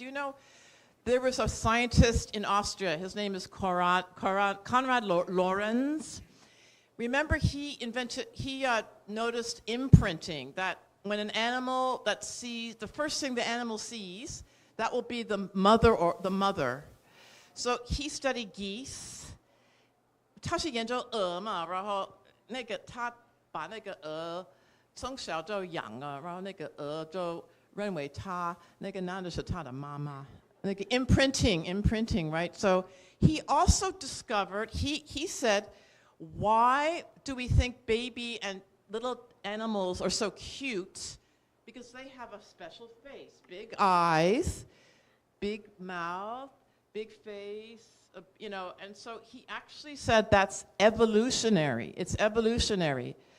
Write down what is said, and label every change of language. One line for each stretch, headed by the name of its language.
English: Do you know, there was a scientist in Austria. His name is Konrad Lorenz. Remember, he noticed imprinting, that when an animal the first thing the animal sees, that will be the mother. So he studied geese.
Chinese: 他是研究鹅嘛，然后他把那个鹅从小就养了，然后那个鹅就认为那个男的是他的妈妈。
English: Like imprinting, right? So he also discovered, he said, why do we think baby and little animals are so cute? Because they have a special face, big eyes, big mouth, big face, and so he actually said that's evolutionary. It's evolutionary.